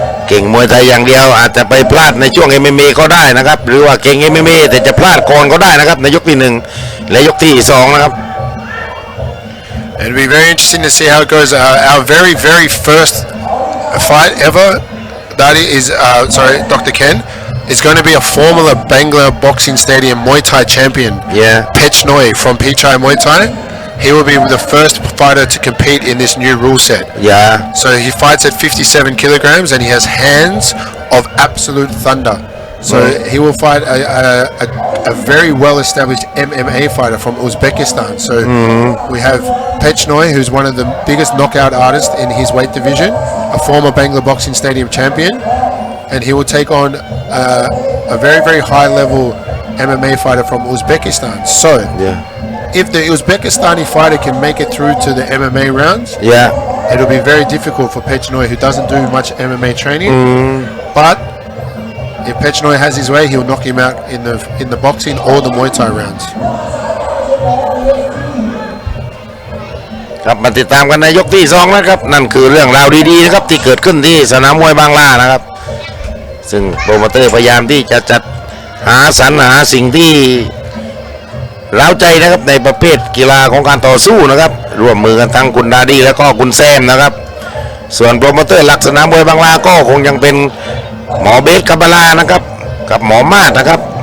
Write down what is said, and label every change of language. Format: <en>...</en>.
<th>เก่งมวยไทยอย่างเดียวอาจจะไปพลาดในช่วง MMA ก็ได้นะครับหรือว่าเก่ง MMA แต่จะพลาดก่อนก็ได้นะครับในยกที่1และยกที่2นะครับ</th> <en>It'll be very interesting to see how it goes. Our very, very first fight ever, Daddy, is Dr. Ken, is going to be a former Bangla Boxing Stadium Muay Thai champion. Yeah. Pechnoi from Pichai Muay Thai. He will be the first fighter to compete in this new rule set. Yeah. So he fights at 57 kilograms and he has hands of absolute thunder. So he will fight a very well-established MMA fighter from Uzbekistan. So we have Pechnoi, who's one of the biggest knockout artists in his weight division, a former Bangla Boxing Stadium champion, and he will take on a very, very high-level MMA fighter from Uzbekistan. So if the Uzbekistani fighter can make it through to the MMA rounds, it'll be very difficult for Pechnoi, who doesn't do much MMA training. But if Pechnoi has his way, he'll knock him out in the boxing or the Muay Thai rounds.</en> <th>ครับมาติดตามกันในยกที่2นะครับนั่นคือเรื่องราวดีๆนะครับที่เกิดขึ้นที่สนามมวยบางลานะครับซึ่งโปรโมเตอร์พยายามที่จะจัดสรรหาสิ่งที่เร้าใจนะครับในประเภทกีฬาของการต่อสู้นะครับร่วมมือกันทั้งคุณดาดี้และก็คุณแซมนะครับส่วนโปรโมเตอร์หลักสนามมวยบางลาก็คงยังเป็นหมอเบสกับบาลานะครับกับหมอมาดนะครับ</th>